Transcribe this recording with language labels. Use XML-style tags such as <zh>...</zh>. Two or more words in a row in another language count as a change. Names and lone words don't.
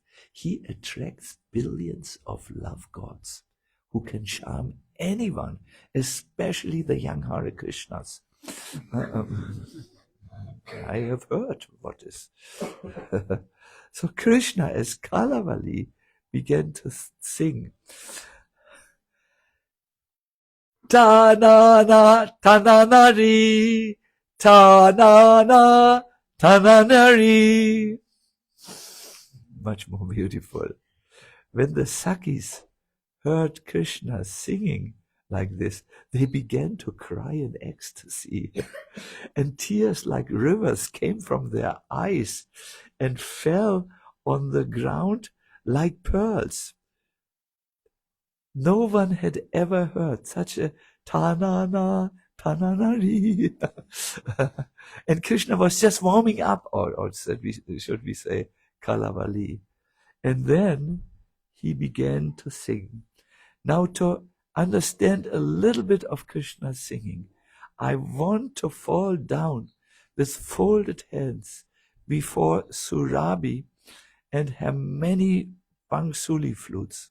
<en>He attracts billions of love gods who can charm anyone, especially the young Hare Krishnas. I have heard what is. So Krishna as Kalavali began to sing. Ta-na-na, ta-na-na-ri, ta-na-na, ta-na-na-ri. Much more beautiful. When the Sakis heard Krishna singing like this, they began to cry in ecstasy. And tears like rivers came from their eyes and fell on the ground like pearls. No one had ever heard such a ta-na-na, ta-na-na-ri. And Krishna was just warming up, or should we say, Kalavali. And then he began to sing. Now, to understand a little bit of Krishna's singing, I want to fall down with folded hands before Surabhi and her many Bansuri flutes.</en>